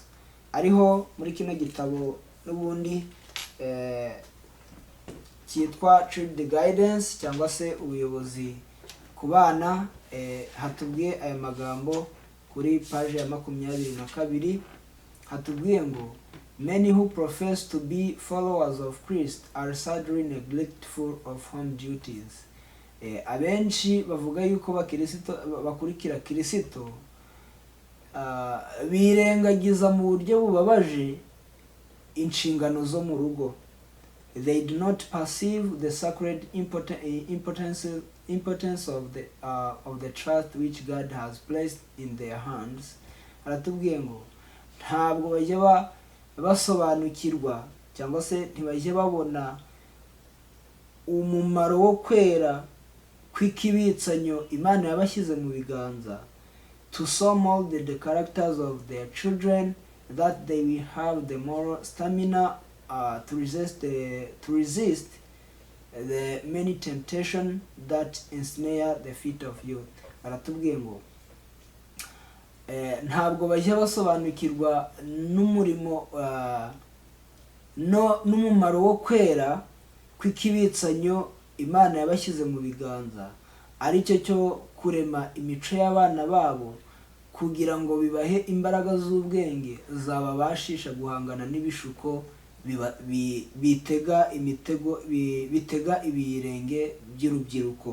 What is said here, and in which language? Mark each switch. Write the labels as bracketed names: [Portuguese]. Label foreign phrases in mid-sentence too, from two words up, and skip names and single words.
[Kinyarwanda] Ariho muri kino gitabo n'ubundi cyitwa Child Guidance cyangwa se ubuyobozi ku bana, hatubwiye aya magambo kuri paje ya 22. hatubwiye ngo [English] many who profess to be followers of Christ are sadly neglectful of home duties. [Kinyarwanda] Abenshi bavuga yuko bakurikira Kristo birengagiza mu buryo bubabaje inshingano zo mu rugo. [English] They do not perceive the sacred importance of the trust which God has placed in their hands. [Kinyarwanda] Aratubwiye ngo ntabwo bajya basobanukirwa cyangwa se ntibajya babona umumaro wo kwera kw'ikibitsanyo Imana yabashyize mu biganza, [English] to so mold the characters of their children that they will have the moral stamina to resist the many temptations that ensnare the feet of youth. [Kinyarwanda] Aratubwiye ngo ntabwo bajya basobanukirwa n'umurimo n'umumaro wo kwera kw'ikibitsanyo Imana yabashyize mu biganza, aricyo cyo kurema imico y'abana babo kugira ngo bibahe imbaraga z'ubwenge zababashisha guhangana n'ibishuko bitega ibirenge by'urubyiruko.